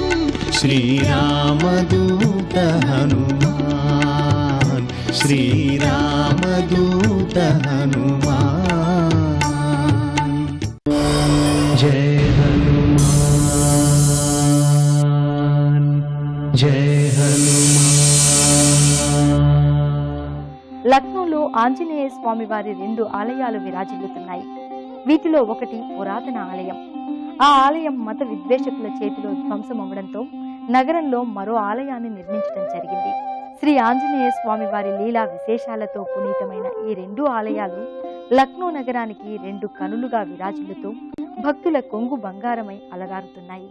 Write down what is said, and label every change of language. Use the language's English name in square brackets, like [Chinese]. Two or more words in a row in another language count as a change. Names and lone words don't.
[Hindi] श्रीरामदूत हनुमान श्रीरामदूत हनुमान. जय हनुमान जय हनुमान. [Telugu] లక్నోలో ఆంజనేయ స్వామి వారి 2 ఆలయాలు విరాజిల్లుతున్నాయి. వీటిలో ఒకటి పురాతన ఆలయం. ఆ ఆలయం మత విద్వేషకుల చేతిలో ధ్వంసమవడంతో నగరంలో మరో ఆలయాన్ని నిర్మించడం జరిగింది. శ్రీ ఆంజనేయ స్వామి వారి లీలా విశేషాలతో పునీతమైన ఈ 2 ఆలయాలు లక్నో నగరానికి 2 కనులుగా విరాజిల్లుతూ భక్తుల కొంగు బంగారమై అలరారుతున్నాయి.